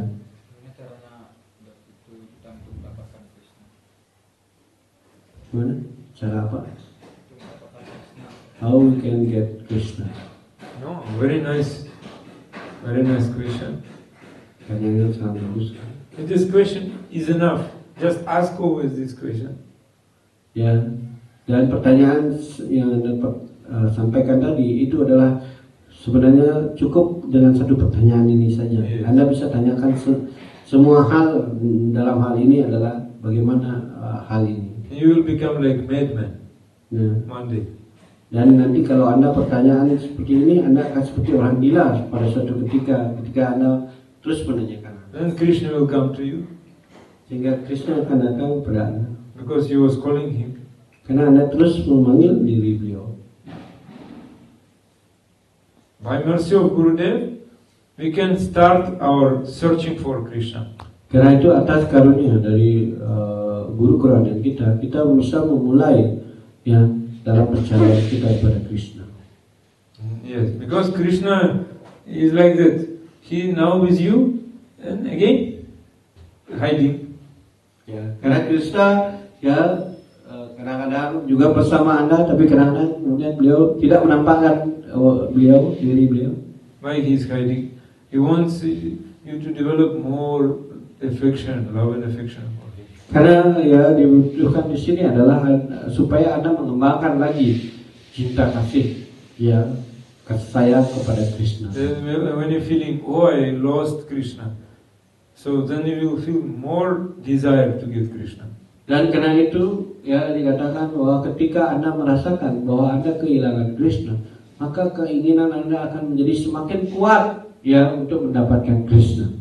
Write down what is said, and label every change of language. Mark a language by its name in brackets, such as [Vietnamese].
[Indonesian] Gimana caranya itu kita untuk mendapatkan Krishna? Gimana? Cara apa? Untuk mendapatkan Krishna. [English] How we can get Krishna? No, very nice question. [Indonesian] Pertanyaan sangat bagus. [English] This question is enough. Just ask always this question. [Indonesian] Ya. Dan pertanyaan yang Anda sampaikan tadi itu adalah sebenarnya cukup dengan satu pertanyaan ini saja. [English] Yes. [Indonesian] Anda bisa tanyakan semua hal dalam hal ini adalah bagaimana hal ini. [English] You will become like madman [Indonesian] Ya. [English] one day. [Indonesian] Dan nanti kalau Anda pertanyaan seperti ini, Anda akan seperti orang gila pada suatu ketika Anda terus menanyakan. [English] Then Krishna will come to you [Indonesian] Sehingga Krishna akan datang kepada Anda. [English] because you was calling him. [Indonesian] Karena Anda terus memanggil diri beliau. [English] By mercy of Gurudev, we can start our searching for Krishna. [Indonesian] Karena itu atas karunia dari guru kerohanian kita bisa memulai ya dalam perjalanan kita kepada Krishna. [English] Yes, because Krishna is like that. He now with you and again hiding. [Indonesian] Ya, karena Krishna ya kadang-kadang juga bersama Anda, tapi kadang-kadang kemudian beliau tidak menampakkan diri beliau. [English] Why he is hiding? He wants you to develop more affection, love and affection for him. [Indonesian] Karena ya dibutuhkan di sini adalah supaya Anda mengembangkan lagi cinta kasih, ya kasih sayang kepada Krishna. [English] Then when you're feeling, oh, I lost Krishna, so then you will feel more desire to get Krishna. [Indonesian] Dan karena itu ya dikatakan bahwa ketika Anda merasakan bahwa Anda kehilangan Krishna, maka keinginan Anda akan menjadi semakin kuat ya untuk mendapatkan Krishna.